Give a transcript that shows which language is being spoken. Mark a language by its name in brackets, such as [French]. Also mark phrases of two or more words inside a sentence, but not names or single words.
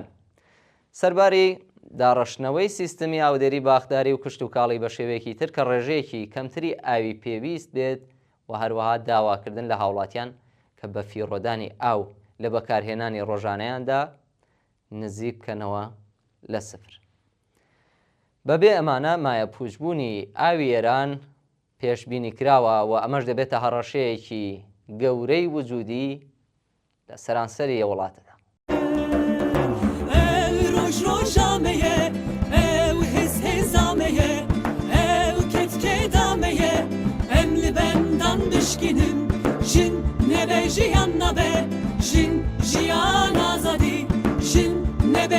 [Central Kurdish] سەرباری داڕەشنەوەی سیستمی ئاودێری باخداری و کشتوکاڵی بە شێوەیەکی تر کە ڕێژەیەکی کەمتری ئاوی پێویست بێت و هەروەها داواکردن لە هاوڵاتیان کە بە فیڕۆدانی ئاو لە بەکارهێنانی ڕۆژانەیاندا نزیک بکەنەوە لە سفر. بەبێ ئەمانە مایە پوچبوونی ئاوی ئێران پێشبینی کراوە و ئەمەش دەبێتە هەڕەشەیەکی گەورەی وجودی لە سەرانسەری وڵاتەدا. [Kurdish] Jin nebe jiyan nabe, jin jiyan azadi, jin nebe